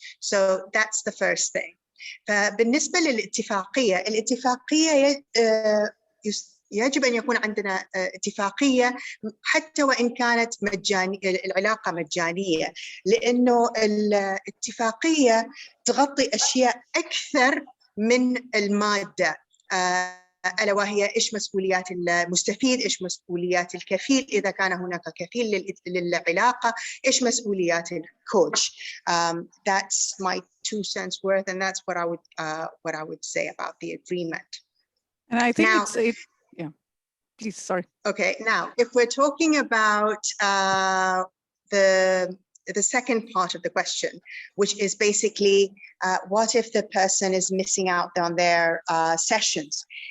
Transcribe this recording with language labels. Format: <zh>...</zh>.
<en>So that's the first thing.</en> <ar>فبالنسبة للاتفاقية، الاتفاقية يجب أن يكون عندنا اتفاقية حتى وإن كانت مجانية، العلاقة مجانية، لأنه الاتفاقية تغطي أشياء أكثر من المادة، ألا وهي إيش مسؤوليات المستفيد، إيش مسؤوليات الكفيل إذا كان هناك كفيل للعلاقة، إيش مسؤوليات الكوتش.</ar> <en>That's my 2 cents worth, and that's what I would say about the agreement. And I think Now, yeah, please, sorry. Okay, now if we're talking about the second part of the question, which is basically what if the person is missing out on their sessions?</en>